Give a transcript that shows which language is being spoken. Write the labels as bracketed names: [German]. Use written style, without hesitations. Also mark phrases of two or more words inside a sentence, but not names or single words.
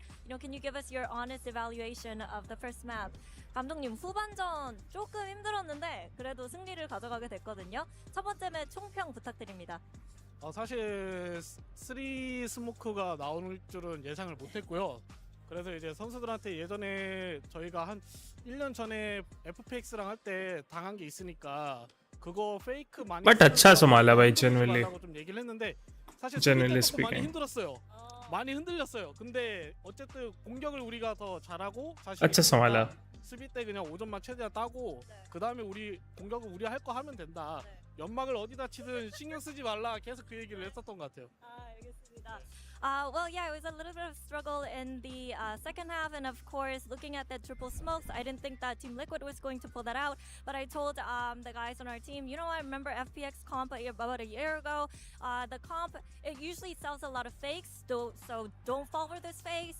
[English] You know, can you give us your honest evaluation of the first map? [Korean] 감독님, 후반전 조금 힘들었는데 그래도 승리를 가져가게 됐거든요. 첫 번째 맵 총평 부탁드립니다. 사실 3 스모크가 나올 줄은 예상을 못했고요. 그래서 이제 선수들한테 예전에 저희가 한 1년 전에 FPX랑 할 때 당한 게 있으니까 그거 페이크 많이 [Hindi] But अच्छा संभाला भाई generally. [Korean] 좀 얘기를 했는데 사실 [English] Generally [Korean] 수비 때도 많이 [English] speaking. [Korean] 힘들었어요. 많이 흔들렸어요. 근데 어쨌든 공격을 우리가 더 잘하고 자신 [Hindi] अच्छा संभाला. [Korean] 수비 때 그냥 5점만 최대한 따고 그 다음에 우리 공격은 우리 할 거 하면 된다. 연막을 어디다 치든 신경 쓰지 말라. 계속 그 얘기를 했었던 것 같아요. 알겠습니다. [English] Well, yeah, it was a little bit of struggle in the second half, and of course, looking at the triple smokes, I didn't think that Team Liquid was going to pull that out. But I told the guys on our team, you know, I remember FPX comp about a year ago. The comp, it usually sells a lot of fakes, so don't fall for this face.